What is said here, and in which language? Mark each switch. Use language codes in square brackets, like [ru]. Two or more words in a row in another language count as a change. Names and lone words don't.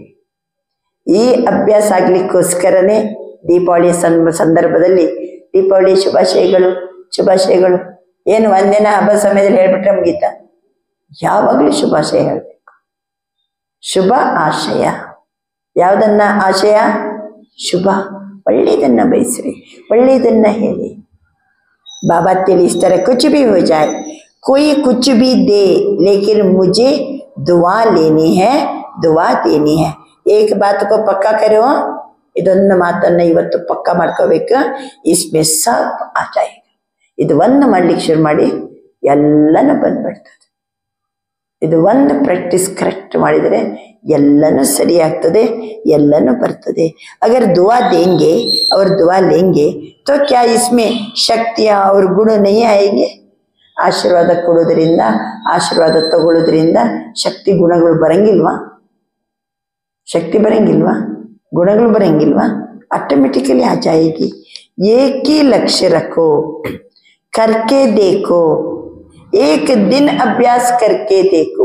[kn] ಈ ಅಭ್ಯಾಸ ಆಗ್ಲಿಕ್ಕೋಸ್ಕರನೇ ದೀಪಾವಳಿ ಸಂದರ್ಭದಲ್ಲಿ ದೀಪಾವಳಿ ಶುಭಾಶಯಗಳು ಶುಭಾಶಯಗಳು ಏನು ಒಂದಿನ ಹಬ್ಬ ಸಮಯದಲ್ಲಿ ಹೇಳ್ಬಿಟ್ರೆ ಮುಗೀತ? ಯಾವಾಗಲೂ ಶುಭಾಶಯ ಹೇಳಬೇಕು. ಶುಭ ಆಶಯ. ಯಾವುದನ್ನ ಆಶಯ? ಶುಭ, ಒಳ್ಳೆಯದನ್ನ ಬಯಸ್ರಿ, ಒಳ್ಳೆಯದನ್ನ ಹೇಳಿ. ಬಾಬಾ ತಿಳಿಸ್ತಾರೆ, [hi] कुछ भी हो जाए, कोई कुछ भी दे, लेकिन मुझे दुआ लेनी है, दुआ देनी है. एक बात को पक्का करो, [kn] ಇದೊಂದು ಮಾತನ್ನ ಇವತ್ತು ಪಕ್ಕ ಮಾಡ್ಕೋಬೇಕು. [hi] इसमें सब आ जाएगा. [kn] ಇದು ಒಂದು ಮಾಡ್ಲಿಕ್ಕೆ ಶುರು ಮಾಡಿ, ಎಲ್ಲನೂ ಬಂದ್ಬಿಡ್ತದೆ. ಇದು ಒಂದು ಪ್ರಾಕ್ಟೀಸ್ ಕರೆಕ್ಟ್ ಮಾಡಿದರೆ ಎಲ್ಲನೂ ಸರಿ ಆಗ್ತದೆ, ಎಲ್ಲನೂ ಬರ್ತದೆ. [hi] अगर दुआ देंगे और दुआ लेंगे तो क्या इसमें शक्तियाँ और गुण नहीं आएंगे? [kn] ಆಶೀರ್ವಾದ ಕೊಡೋದ್ರಿಂದ, ಆಶೀರ್ವಾದ ತಗೊಳ್ಳೋದ್ರಿಂದ ಶಕ್ತಿ ಗುಣಗಳು ಬರಂಗಿಲ್ವಾ? ಶಕ್ತಿ ಬರಂಗಿಲ್ವಾ? ಗುಣಗಳು ಬರಂಗಿಲ್ವಾ? [hi] ऑटोमैटिकली आ जाएगा. एकी लक्ष्य रखो, करके देखो, एक दिन अभ्यास करके देखो.